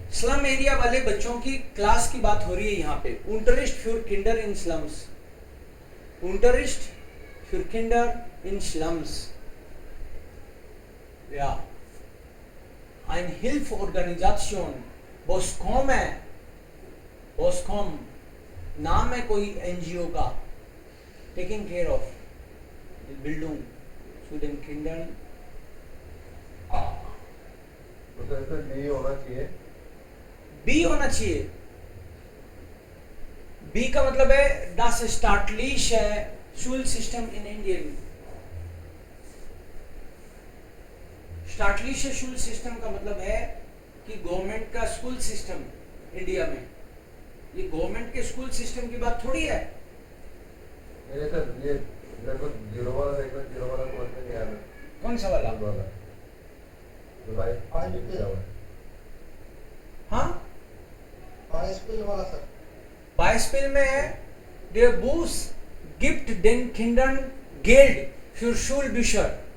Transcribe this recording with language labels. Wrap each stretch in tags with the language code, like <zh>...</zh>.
<hi>Slum area वाले बच्चों की क्लास की बात हो रही है यहाँ पे.</hi> <de>Unterricht für Kinder in Slums. Unterricht für Kinder in Slums. Ja. Eine Hilfsorganisation.</de> <hi>Boscom है. Boscom. नाम है कोई एनजीओ का.</hi> <en>Taking care of</en> <de>Bildung zu den Kindern.</de> <hi>तो इसमें बी होना चाहिए. बी होना चाहिए. बी का मतलब है</hi> <de>das staatliche Schulsystem in Indien.</de> <hi>staatliche Schulsystem का मतलब है कि गवर्नमेंट का स्कूल सिस्टम इंडिया में. ये गवर्नमेंट के स्कूल सिस्टम की बात थोड़ी है. मेरे सर ये मेरे को जीरो वाला देखना, जीरो वाला क्वेश्चन नहीं आया. कौन सा वाला? जो भाई लिखा हुआ है. हाँ, Beispiel वाला सर. Beispiel में है</hi> <de>der Bus gibt den Kindern Geld für Schulbücher.</de>